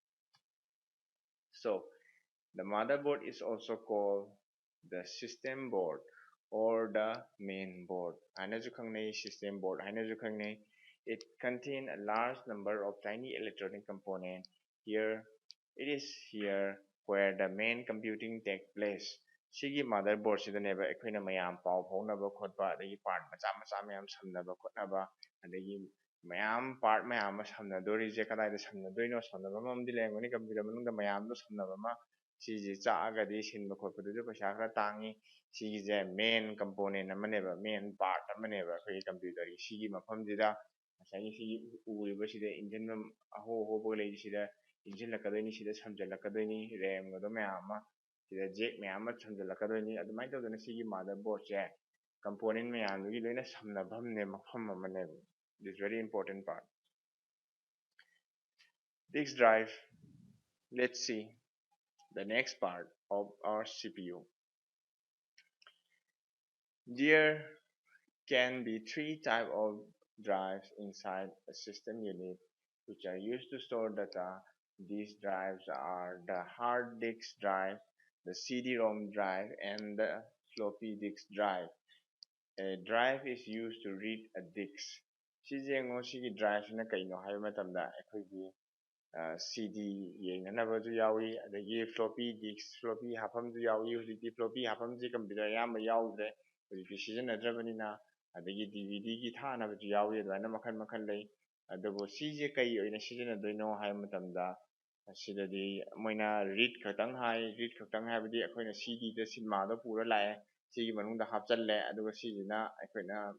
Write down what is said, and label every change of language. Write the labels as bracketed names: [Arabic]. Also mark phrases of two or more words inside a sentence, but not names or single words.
[English] so the motherboard is also called the system board or the main board [Manipuri] ꯍꯥꯏꯅꯁꯨ ꯈꯪꯅꯩ [English] system board [Manipuri] ꯍꯥꯏꯅꯁꯨ ꯈꯪꯅꯩ [English] it contains a large number of tiny electronic components here it is here where the main computing takes place [Manipuri] ꯁꯤꯒꯤ ꯃꯥꯗꯔꯕꯣꯔꯗꯁꯤꯗꯅꯦꯕ ꯑꯩꯈꯣꯏꯅ ꯃꯌꯥꯝ ꯄꯥꯎ ꯐꯥꯎꯅꯕ ꯈꯣꯠꯄ ꯑꯗꯒꯤ ꯄꯥꯔꯠ ꯃꯆꯥ ꯃꯆꯥ ꯃꯌꯥꯝ ꯁꯝꯅꯕ ꯈꯣꯠꯅꯕ ꯑꯗꯒꯤ ꯃꯌꯥꯝ ꯄꯥꯔꯠ ꯃꯌꯥꯝ ꯑꯃ ꯁꯝꯅꯗꯣꯔꯤꯁꯦ ꯀꯗꯥꯏꯗ ꯁꯝꯅꯗꯣꯏꯅꯣ ꯁꯝꯅꯕ ꯑꯃꯗꯤ ꯂꯩꯔꯝꯒꯅꯤ ꯀꯝꯄ꯭ꯌꯨꯇꯔ ꯃꯅꯨꯡꯗ ꯃꯌꯥꯝꯗꯣ ꯁꯝꯅꯕ ꯑꯃ ꯁꯤꯁꯦ ꯆꯥꯛꯑꯒꯗꯤ ꯁꯤꯟꯕ ꯈꯣꯠꯄꯗꯨꯁꯨ ꯄꯩꯁꯥ ꯈꯔ ꯇꯥꯡꯉꯤ ꯁꯤꯒꯤꯁꯦ [English] main component [Manipuri] ꯑꯃꯅꯦꯕ [English] main part [Manipuri] ꯑꯃꯅꯦꯕ ꯑꯩꯈꯣꯏꯒꯤ ꯀꯝꯄ꯭ꯌꯨꯇꯔꯒꯤ ꯁꯤꯒꯤ ꯃꯐꯝꯁꯤꯗ ꯉꯁꯥꯏꯒꯤ ꯁꯤꯒꯤ ꯎꯔꯤꯕꯁꯤꯗ ꯏꯟꯖꯤꯟ ꯑꯍꯣ ꯑꯍꯣꯕ ꯂꯩꯁꯤꯗ ꯏꯟꯁꯤꯜꯂꯛꯀꯗꯣꯏꯅꯤ ꯁꯤꯗ ꯁꯝꯖꯜꯂꯛꯀꯗꯣꯏꯅꯤ ꯔꯦꯝꯒꯗꯣ ꯃꯌꯥꯝ ꯑꯃ ꯁꯤꯗ ꯖꯦꯛ ꯃꯌꯥꯝ ꯑꯃ ꯁꯝꯖꯜꯂꯛꯀꯗꯣꯏꯅꯤ ꯑꯗꯨꯃꯥꯏꯅ ꯇꯧꯗꯅ ꯁꯤꯒꯤ ꯃꯥꯗꯔꯕꯣꯔꯗꯁꯦ ꯀꯝꯄꯣꯅꯦꯟ ꯃꯌꯥꯝꯗꯨꯒꯤ ꯂꯣꯏꯅ ꯁꯝꯅꯐꯝꯅꯦ ꯃꯐꯝ ꯑꯃꯅꯦꯕ [English] this very important part disk drive let's see the next part of our CPU there can be three types of drives inside a system unit which are used to store data. These drives are the hard disk drive, the CD-ROM drive, and the floppy disk drive. A drive is used to read a disk. [Manipuri] ꯁꯤꯒꯤ ꯗ꯭ꯔꯥꯏꯚꯁꯤꯅ ꯀꯩꯅꯣ ꯍꯥꯏꯕ ꯃꯇꯝꯗ ꯑꯩꯈꯣꯏꯒꯤ CD ꯌꯦꯡꯅꯅꯕꯁꯨ ꯌꯥꯎꯏ ꯑꯗꯒꯤ [English] floppy disk [Manipuri] floppy ꯍꯥꯞꯐꯝꯁꯨ ꯌꯥꯎꯏ ꯍꯧꯖꯤꯛꯇꯤ floppy ꯍꯥꯞꯐꯝꯁꯤ ꯀꯝꯄ꯭ꯌꯨꯇꯔ ꯑꯌꯥꯝꯕ ꯌꯥꯎꯗ꯭ꯔꯦ ꯍꯧꯖꯤꯛꯇꯤ ꯁꯤꯖꯤꯟꯅꯗ꯭ꯔꯕꯅꯤꯅ ꯑꯗꯒꯤ DVDꯒꯤ ꯊꯥꯅꯕꯁꯨ ꯌꯥꯎꯏ ꯑꯗꯨꯃꯥꯏꯅ ꯃꯈꯜ ꯃꯈꯜ ꯂꯩ ꯑꯗꯨꯕꯨ ꯁꯤꯁꯦ ꯀꯩ ꯑꯣꯏꯅ ꯁꯤꯖꯤꯟꯅꯗꯣꯏꯅꯣ ꯍꯥꯏꯕ ꯃꯇꯝꯗ ꯁꯤꯗꯗꯤ ꯃꯣꯏꯅ ꯔꯤꯗ ꯈꯛꯇꯪ ꯍꯥꯏ ꯔꯤꯗ ꯈꯛꯇꯪ ꯍꯥꯏꯕꯗꯤ ꯑꯩꯈꯣꯏꯅ CDꯗ ꯁꯤꯅꯦꯃꯥꯗꯣ ꯄꯨꯔ ꯂꯥꯛꯑꯦ ꯁꯤꯒꯤ ꯃꯅꯨꯡꯗ ꯍꯥꯞꯆꯜꯂꯦ ꯑꯗꯨꯒ ꯁꯤꯁꯤꯅ ꯑꯩꯈꯣꯏꯅ